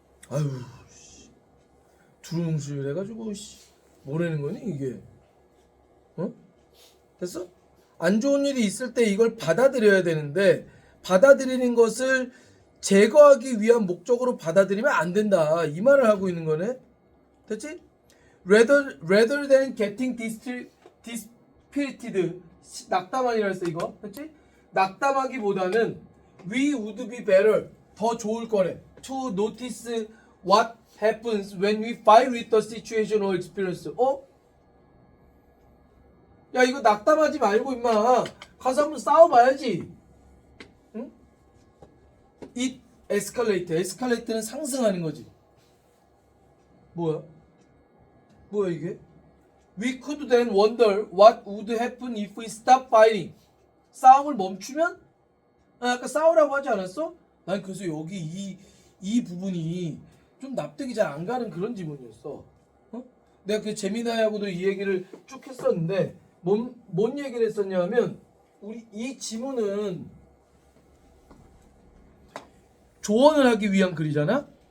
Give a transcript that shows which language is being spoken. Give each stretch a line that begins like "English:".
Korean: 아유 두루뭉술 해가지고 뭐라는 거니 이게? 됐어? 안 좋은 일이 있을 때 이걸 받아들여야 되는데 받아들이는 것을 제거하기 위한 목적으로 받아들이면 안 된다. 이 말을 하고 있는 거네. 됐지?
English: Rather than getting dispirited.
Korean: 낙담하니라 했어 이거. 됐지? 낙담하기보다는
English: we would be better.
Korean: 더 좋을 거래.
English: To notice what happens when we fight with the situation or experience.
Korean: 야 이거 낙담하지 말고 임마 가서 한번 싸워봐야지.
English: 응? It escalate.
Korean: escalate는 상승하는 거지. 뭐야 이게?
English: We could then wonder what would happen if we stop fighting.
Korean: 싸움을 멈추면? 아까 싸우라고 하지 않았어? 난 그래서 여기 이 부분이 좀 납득이 잘 안 가는 그런 지문이었어. 내가 그 재미나하고도 이 얘기를 쭉 했었는데 뭔 얘기를 했었냐면 우리 이 지문은 조언을 하기 위한 글이잖아.